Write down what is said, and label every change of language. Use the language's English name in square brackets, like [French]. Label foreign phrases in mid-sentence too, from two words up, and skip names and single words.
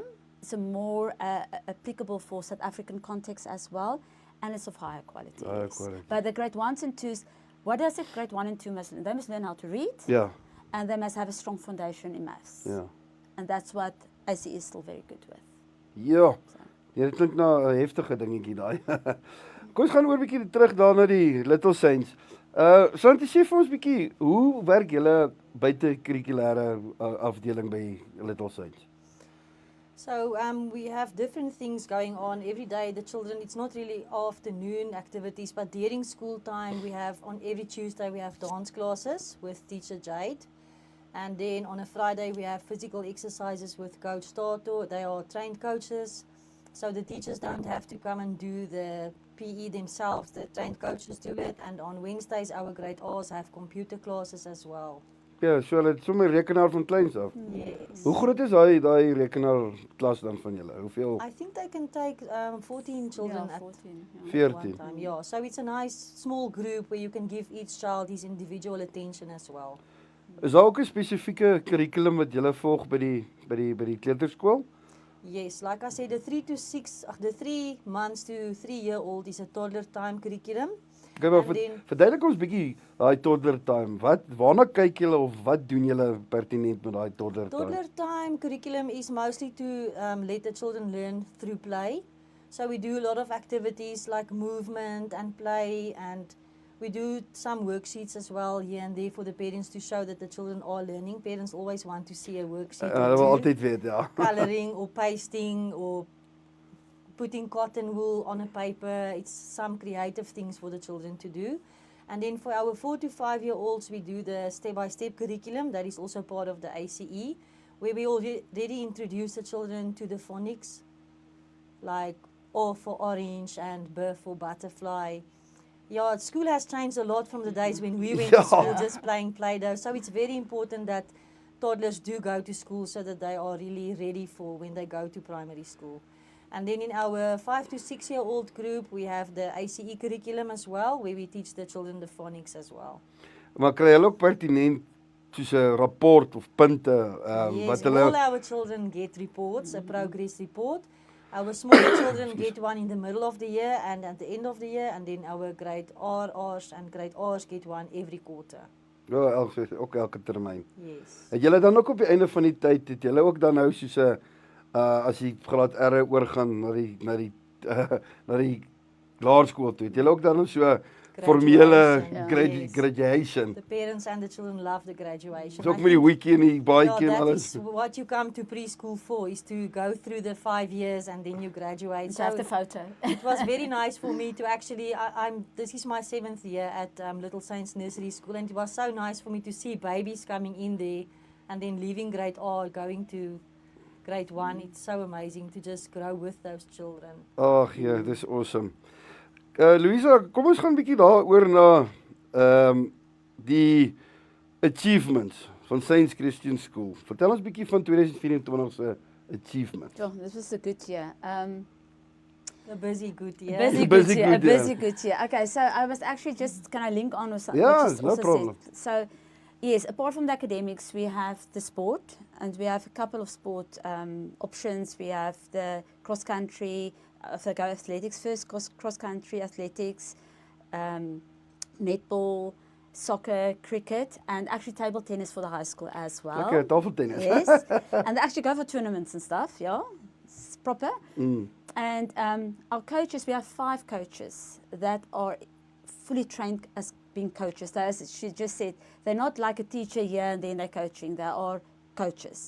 [English] It's a more applicable for South African context as well, and it's of higher quality. But the grade 1s and 2s, what does a grade 1 and 2 must learn? They must learn how to read. Yeah. And they must have a strong foundation in maths. Yeah. And that's what ACE is still very good with. [Afrikaans] Ja. Ja, dit klink na 'n heftige dingetjie daai. Kom ons gaan oor 'n bietjie terug daar na die Little Saints. Santie, sê vir ons bietjie, hoe werk julle buite-kurrikulêre afdeling by Little Saints? [English] So we have different things going on every day. The children, it's not really afternoon activities, but during school time, we have on every Tuesday we have dance classes with teacher Jade. And then on a Friday we have physical exercises with Coach Tato. They are trained coaches. So the teachers don't have to come and do the PE themselves. The trained coaches do it. And on Wednesdays our grade R's have computer classes as well. [Afrikaans] Ja, so hulle het sommer rekenaar van kleins af. [English] Yes. [Afrikaans] Hoe groot is daai rekenaar klas dan van julle? Hoeveel? [English] I think they can take 14 children Yeah, at 14. Yeah. 14. one time. Yeah, so it's a nice small group where you can give each child his individual attention as well. [Afrikaans] Is daar ook 'n spesifieke kurrikulum wat julle volg by die kleuterskool? [English] Yes, like I said, the 3 months to 3-year-old is a toddler time curriculum. [Afrikaans] Okay, maar verduidelik ons bietjie daai [English] toddler time. [Afrikaans] Waarna kyk julle of wat doen julle pertinent met daai [English] toddler time? Toddler time curriculum is mostly to let the children learn through play. So we do a lot of activities like movement and play, and we do some worksheets as well here and there for the parents to show that the children are learning. Parents always want to see a worksheet. [Afrikaans] Hulle wil altyd weet, ja. [English] Coloring or pasting or putting cotton wool on a paper. It's some creative things for the children to do. And then for our 4 to 5-year-olds, we do the step-by-step curriculum. That is also part of the ACE, where we already introduce the children to the phonics, like O for orange and B for butterfly. Yeah, school has changed a lot from the days when we went to school just playing Play-Doh. So it's very important that toddlers do go to school so that they are really ready for when they go to primary school. And then in our 5 to 6-year-old group, we have the ACE curriculum as well, where we teach the children the phonics as well. [Afrikaans] Maar kry hulle ook pertinent soos 'n rapport of punte [English] Yes, [Afrikaans] wat hulle [English] all our children get reports, a progress report. Our smaller children get one in the middle of the year and at the end of the year, and then our grade R's and grade R's get one every quarter. [Afrikaans] Ja, ook elke termyn. [English] Yes. [Afrikaans] Het julle dan ook op die einde van die tyd, het julle ook dan nou soos 'n as die graad R oorgaan na die laerskool toe, het julle ook dan so formele [English] graduation. Yes. graduation. The parents and the children love the graduation. [Afrikaans] Dis ook [English] I [Afrikaans] met die [English] think- [Afrikaans] wiki en die baadjie en [English] that [Afrikaans] alles. [English] is what you come to preschool for, is to go through the 5 years and then you graduate. To have the photo. It was very nice for me to actually, this is my 7th year at Little Saints Nursery School, and it was so nice for me to see babies coming in there and then leaving grade R, going to grade 1. It's so amazing to just grow with those children. [Afrikaans] Ag ja, dis awesome. Louisa, kom ons gaan 'n bietjie daaroor na die achievements van Saints Christian School. Vertel ons 'n bietjie van 2024 se achievements. [English] Oh, this was a good year. A busy good year. Busy Busy good year. A good year. busy good year. Okay, so I was actually just, can I link on with something? Yeah, what you no also problem. said? So, yes, apart from the academics, we have the sport, and we have a couple of sport options. We have the cross country, if I go athletics first, cross country athletics, netball, soccer, cricket, and actually table tennis for the high school as well. [Afrikaans] Lekker tafeltennis. [English] Yes, and they actually go for tournaments and stuff, yeah, it's proper. And our coaches, we have 5 coaches that are fully trained as being coaches. So as she just said, they're not like a teacher here and then they're coaching, they are coaches.